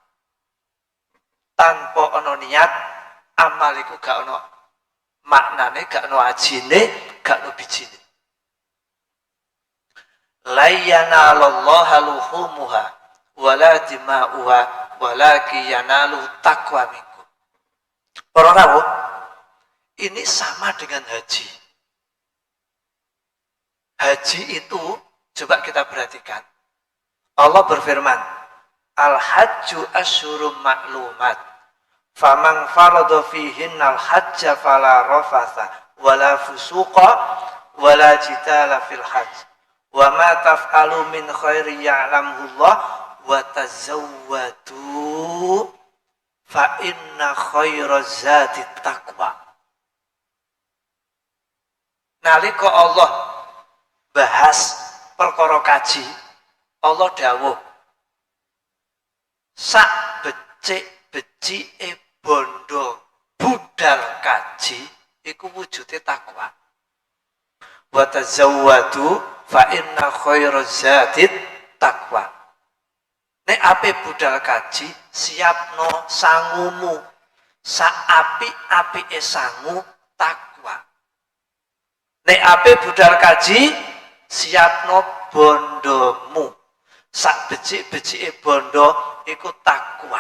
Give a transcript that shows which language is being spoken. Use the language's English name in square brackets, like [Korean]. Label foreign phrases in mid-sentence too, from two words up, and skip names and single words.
[Javanese] Tanpa ana niat, amal iku gak ana maknane, gak ana ajine, gak ana bijine. [Arabic] لا ينال الله لحومها ولا دماؤها ولكن يناله التقوى منكم. [Javanese] Para rawuh, [Indonesian] ini sama dengan haji. Haji itu coba kita perhatikan. Allah berfirman, [Arabic] الحج أشهر معلومات. فمن فرض فيهن الحج فلا رفث ولا فسوق ولا جدال في الحج. وما تفعلوا من خير يعلمه الله وتزودوا فإن خير الزاد التقوى. [Javanese] Nalika Allah bahas perkara kaji, Allah dawuh sak becike bondo budal kaji iku wujude takwa. [Arabic] وتزودوا فإن خير الزاد التقوى. [Javanese] Nek ape budal kaji siapno sangumu, sak api-apike sangu takwa. Nek ape budal kaji siapno bondomu, sak becik-becike bondo iku takwa.